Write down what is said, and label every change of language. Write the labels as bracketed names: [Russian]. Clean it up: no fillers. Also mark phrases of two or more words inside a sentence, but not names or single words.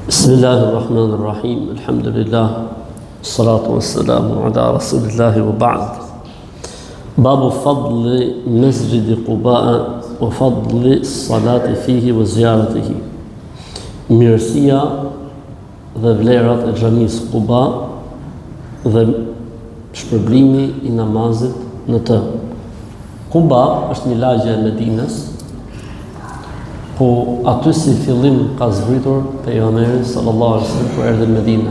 [Arabic] Bismillahirrahmanirrahim. الحمد لله الصلاة والسلام على رسول الله وبعد. باب فضل مسجد قباء وفضل الصلاة فيه وزيارته. [Albanian] Mirësia dhe vlerat e xhamisë Quba dhe shpërblimi I namazit në të. Quba është një lagje e Medinës, po aty si fillim ka zbritur pejgamberi [Arabic] صلى الله عليه وسلم [Albanian] kur erdhi në Medinë.